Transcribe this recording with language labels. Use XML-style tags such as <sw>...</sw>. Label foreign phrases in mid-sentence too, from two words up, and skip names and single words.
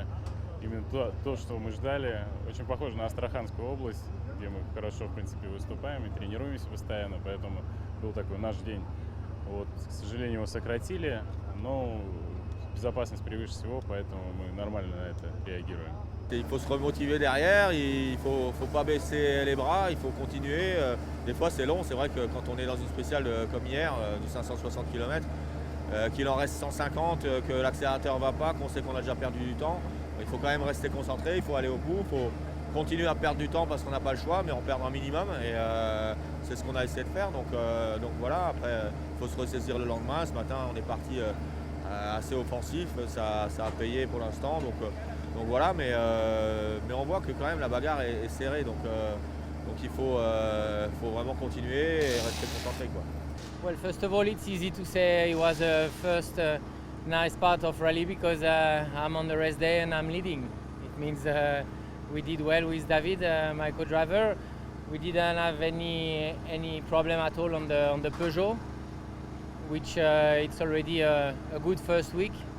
<ru>Именно то, что мы ждали, очень похоже на Астраханскую область, где мы хорошо, в принципе, выступаем и тренируемся постоянно, поэтому был такой наш день. Вот, к сожалению, его сократили, но безопасность превыше всего, поэтому мы нормально на это реагируем.</ru> <fr>Il faut se remotiver derrière, il faut pas baisser les bras, il faut continuer. Des fois c'est long, c'est vrai que quand on est dans une spéciale comme hier, de 560 km, qu'il en reste 150, que l'accélérateur ne va pas, qu'on sait qu'on a déjà perdu du temps, il faut quand même rester concentré, il faut aller au bout, il faut continuer à perdre du temps parce qu'on n'a pas le choix, mais en perdre un minimum et c'est ce qu'on a essayé de faire. Donc voilà, après il faut se ressaisir le lendemain. Ce matin on est parti assez offensif, ça a payé pour l'instant. Donc voilà, mais on voit que quand même la bagarre est serrée, donc il faut vraiment continuer et rester concentré, quoi.</fr> <en>Well, first of all, it's easy to say it was a first nice part of rally because I'm on the race day and I'm leading. It means we did well with David, my co-driver. We didn't have any problem at all on the Peugeot, which it's already a good first week.</en>